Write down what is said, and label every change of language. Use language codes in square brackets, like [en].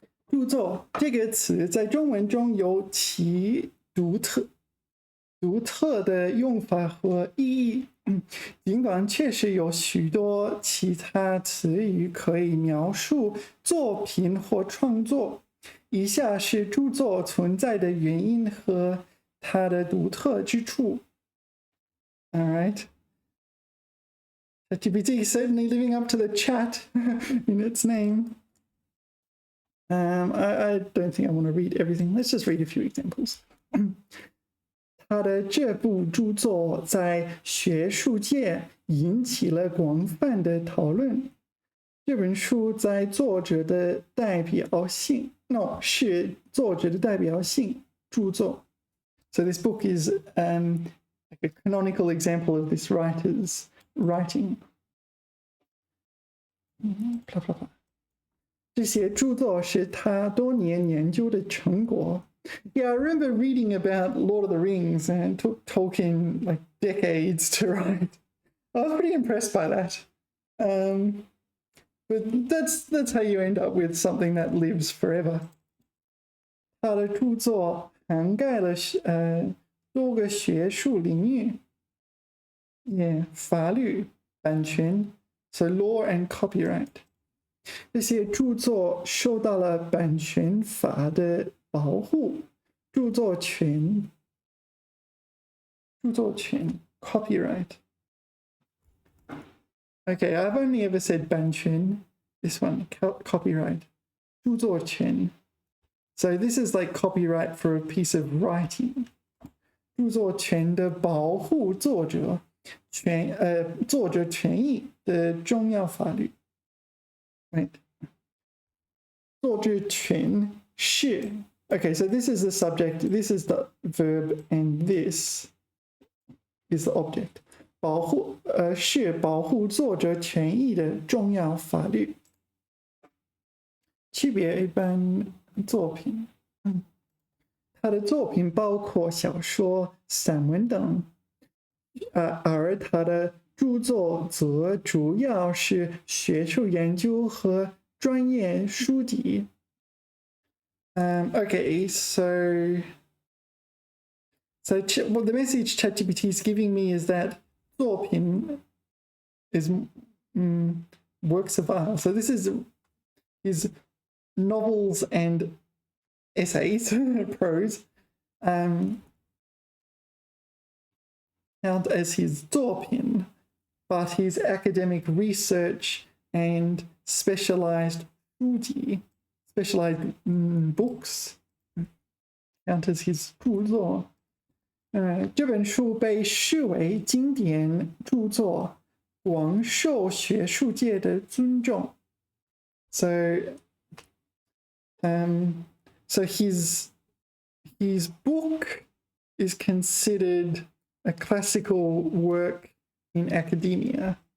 [zh] 著作这个词在中文中有其独特的用法和意义。尽管确实有许多其他词语可以描述作品或创作，以下是著作存在的原因和它的独特之处。 [en] All right. ChatGPT is certainly living up to the chat in its name. I don't think I want to read everything. Let's just read a few examples. [zh] 他的这部著作在学术界引起了广泛的讨论。这本书在作者的代表性是作者的代表性著作。 [en] So this book is like a canonical example of this writer's writing. [zh] 这些著作是他多年研究的成果。 [en] Yeah, I remember reading about Lord of the Rings and it took Tolkien like decades to write. I was pretty impressed by that. But that's how you end up with something that lives forever. [zh] 他的著作涵盖了多个学术领域。 [en] Yeah, [zh] 法律、版权 [en] so law and copyright. [zh] 这些著作受到了版权法的保护。著作权 copyright. [en] Okay, I've only ever said 版权. This one, copyright. 著作权. So this is like copyright for a piece of writing. [zh] 著作权的保护作者权益的重要法律。 [en] Right. [zh] 作者权是 [en] Okay, so this is the subject, this is the verb, and this is the object. [zh] 是保护作者权益的重要法律。区别一般作品。他的作品包括小说、散文等，而他的著作则主要是学术研究和专业书籍。 [en] Okay, so what the message ChatGPT is giving me is that 作品 is works of art. So this is his novels and essays, prose, count as his 作品, but his academic research and specialized 书籍 specialized books count as his 著作。 [zh] 这本书被视为经典著作，广受学术界的尊重。 [en] So his book is considered a classical work in academia.